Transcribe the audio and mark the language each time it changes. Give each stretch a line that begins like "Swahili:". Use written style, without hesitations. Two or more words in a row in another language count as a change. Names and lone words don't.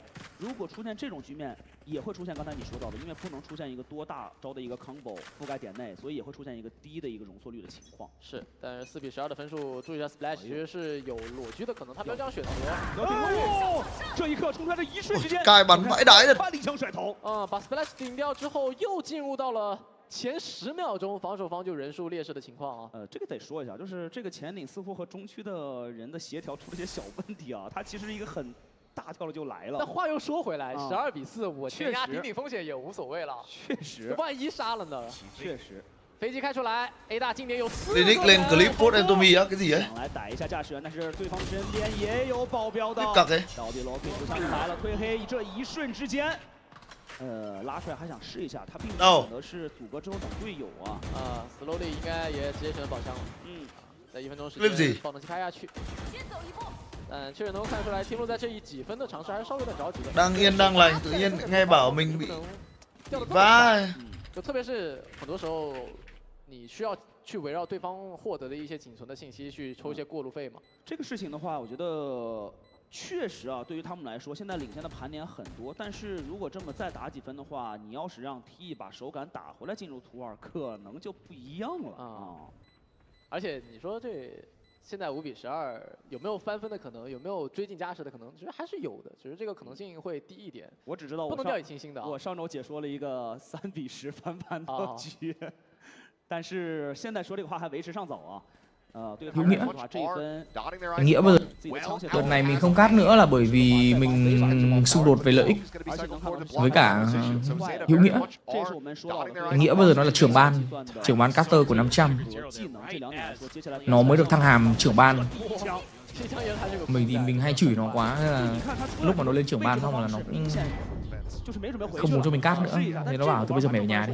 Chinese: 如果出现这种局面，也会出现刚才你说到的，因为不能出现一个多大招的一个 combo 覆盖点内，所以也会出现一个低的一个容错率的情况。是，但是4比12的分数，注意一下 Splash 其实是有裸狙的可能，他没有这样选择。这一刻冲出来的一瞬之间，盖板
Vietnamese: vãi đái rồi.
Chinese: 一枪甩头。把 Splash 顶掉之后，又进入到了前10秒钟防守方就人数劣势的情况啊。这个得说一下，就是这个前顶似乎和中区的人的协调出了些小问题啊，他其实一个很大跳了就来了。但话又说回来，12比4，我前压顶风险也无所谓了。确实，万一杀了呢？确实。飞机开出来 ，A 大今年有4个。
Vietnamese: Linux lên clip post Antomy á, cái gì ấy?
Chinese: 来逮一下驾驶员，但是对方身边也有保镖的。到底 Loki 互相来了，推黑，这一瞬之间。拉出来还想试一下，他并没有选择是阻隔之后等队友啊。 Slowly 应该也直接选择宝箱了。在1分钟时间，爆能器拍下去。先走一步。但确实能够看出来，天路在这几分的尝试还是稍微有点着急的。
Vietnamese: Đang yên đang lành, tự nhiên nghe bảo mình bị vãi.
Chinese: 就特别是很多时候，你需要去围绕对方获得的一些仅存的信息去抽一些过路费嘛。这个事情的话，我觉得。确实啊，对于他们来说，现在领先的盘点很多，但是如果这么再打几分的话，你要是让 T 把手感打回来进入图2，可能就不一样了啊。而且你说这现在5比12有没有翻分的可能？有没有追进加时的可能？其实还是有的，只是这个可能性会低一点。我只知道不能掉以轻心的。我上周解说了一个3比10翻盘的局，但是现在说这个话还为时尚早啊。
Vietnamese: Đúng nghĩa. Nghĩa bây giờ tuần này mình không cắt nữa là bởi vì mình xung đột về lợi ích với cả hữu nghĩa. Nghĩa bây giờ nó là trưởng ban caster của 500. Nó mới được thăng hàm trưởng ban. Mình thì mình hay chửi nó quá, nên là lúc mà nó lên trưởng ban xong là nó cũng không muốn cho mình cắt nữa, thì nó bảo từ bây giờ mày ở nhà đi.